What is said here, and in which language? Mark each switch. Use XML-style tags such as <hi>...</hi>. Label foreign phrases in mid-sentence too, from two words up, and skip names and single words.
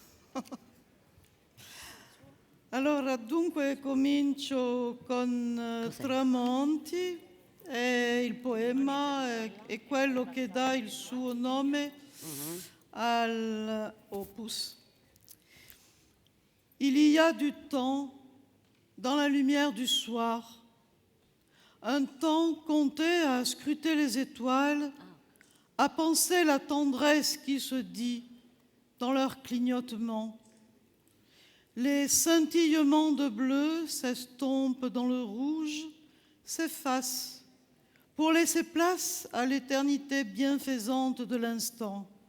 <it>Allora, dunque comincio con Cos'è? Tramonti, e il poema è quello che dà il suo nome all'opus.</it> <fr>Il y a du temps dans la lumière du soir, un temps compté à scruter les étoiles, à penser la tendresse qui se dit dans leur clignotement. Les scintillements de bleu s'estompent dans le rouge, s'effacent pour laisser place à l'éternité bienfaisante de l'instant.</fr>